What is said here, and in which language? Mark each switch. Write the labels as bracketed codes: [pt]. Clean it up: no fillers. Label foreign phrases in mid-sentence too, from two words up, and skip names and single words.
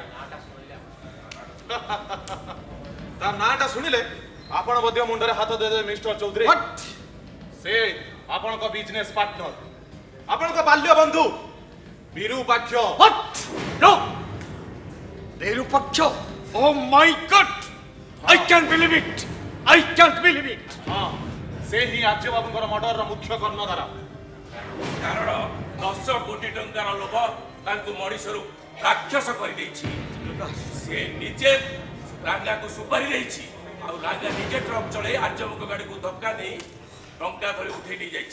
[or] ତା ନାଁଟା ଶୁଣିଲେ ଆପଣ ମଧ୍ୟ ମୁଣ୍ଡରେ ହାତ ଦେଇଦେବେ ମିଷ୍ଟର ଚୌଧୁରୀ। ସେ ଆପଣଙ୍କ [en] business partner, [or] ଆପଣଙ୍କ ବାଲ୍ୟ ବନ୍ଧୁ ବିରୁପାକ୍ଷ। ବିରୁପାକ୍ଷ? [en] Oh my God, I can't believe it. I can't believe it. [or] ହଁ, ସେ ହିଁ ଆର୍ଯ୍ୟ ବାବୁଙ୍କର ମର୍ଡରର ମୁଖ୍ୟ କର୍ଣ୍ଣଧାର। କାରଣ 10 କୋଟି ଟଙ୍କାର ଲୋଭ ତାଙ୍କୁ ମଣିଷରୁ ରାକ୍ଷସ କରିଦେଇଛି। ସେ ନିଜେ ରାଙ୍ଗାକୁ ସୁପାରି ଦେଇଛି, ଆଉ ରାଙ୍ଗା ନିଜେ ଟ୍ରକ୍ ଚଳେଇ ଆର୍ଯ୍ୟବାବୁଙ୍କ ଗାଡିକୁ ଧକ୍କା ଦେଇ ଟଙ୍କା ଧରି ଉଠେଇ ନେଇଯାଇଛି।